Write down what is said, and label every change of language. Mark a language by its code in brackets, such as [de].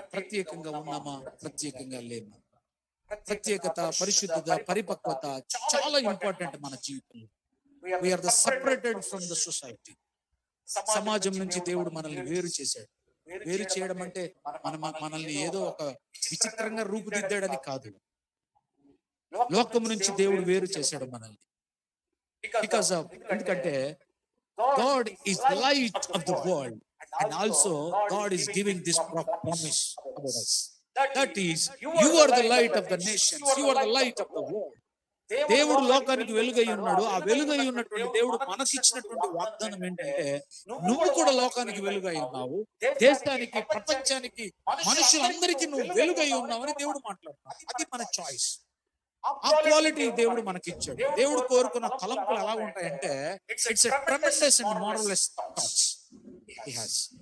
[te] ప్రత్యేకంగా ఉన్నామా, ప్రత్యేకంగా లేమా? ప్రత్యేకత, పరిశుద్ధత, పరిపక్వత చాలా ఇంపార్టెంట్ మన జీవితంలో. [en] We are the separated from the society. [te] సమాజం నుంచి దేవుడు మనల్ని వేరు చేశాడు. వేరు చేయడం అంటే మనల్ని ఏదో ఒక విచిత్రంగా రూపుదిద్దాడని కాదు. లోకం నుంచి దేవుడు వేరు చేశాడు మనల్ని. [en] Because of, ఎందుకంటే God is light of the world, and also God is giving this promise about us. That is, you are the light of the nations, you are the light of the world. [te] దేవుడు లోకానికి వెలుగై ఉన్నాడు. ఆ వెలుగై ఉన్నటువంటి దేవుడు మనకిచ్చినటువంటి వాగ్దానం ఏంటంటే, నువ్వు కూడా లోకానికి వెలుగై ఉన్నావు, దేశానికి, ప్రపంచానికి, మనుషులందరికీ నువ్వు వెలుగై ఉన్నావని దేవుడు మాట్లాడుతున్నాడు. అది మన చాయిస్. ఆ క్వాలిటీ దేవుడు మనకిచ్చాడు. దేవుడు కోరుకున్న తలంపులు ఎలా ఉంటాయంటే, [en] It's a tremendous and marvellous thoughts he has.